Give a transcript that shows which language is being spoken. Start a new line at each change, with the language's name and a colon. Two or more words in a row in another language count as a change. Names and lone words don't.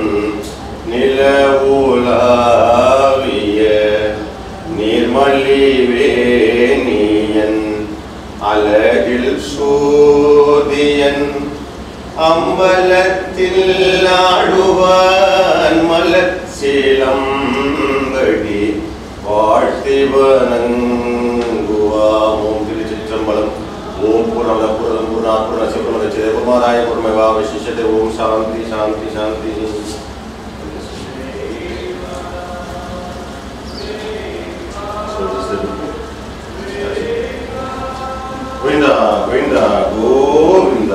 Tamil: நிலவுலாவிய நீர்மலிவேணியன் அழகில் சோதியன் அம்பலத்தில் ஆடுவான் மலர்ச்சிலம்படி வாழ்த்தி வணங்குவாம். ஓம் திருச்சிற்றம்பலம்.
Sanskrit: ॐ पूर्णमदः पूर्णम् पूर्णात् पूर्णस्य पूर्णमुदच्यते पूर्णमादाय पूर्णमेवावशिष्यते. ॐ शान्तिः शान्तिः शान्तिः. Govinda, Govinda, Govinda.